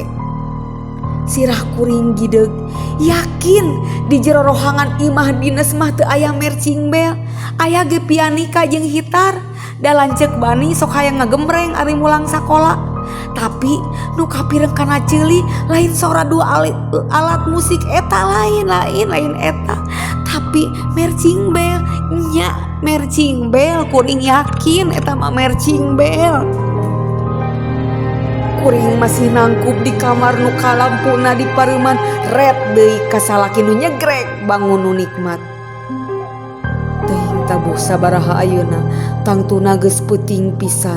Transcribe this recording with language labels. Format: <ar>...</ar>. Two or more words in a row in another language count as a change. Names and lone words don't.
<su>Sirah kuring gideg, yakin di jero rohangan imah dinas mah teu aya</su> <en>marching bell,</en> <su>aya ge pianika jeung gitar. Da lanceuk bani sok hayang ngagembreng ari mulang sakola. Tapi nu kapireng kana ceuli lain sora 2 alat musik eta lain eta. Tapi</su> <en>marching bell,</en> <su>nya</su> <en>marching bell</en> <su>kuring yakin eta mah</su> <en>marching bell.</en> <su>Kuring masih nangkup di kamar nu kalampuna di pareuman red deui ka salaki nu nyegrek bangun nu nikmat. Teuing tabuh sabaraha ayeuna tangtuna geus peuting pisan.</su>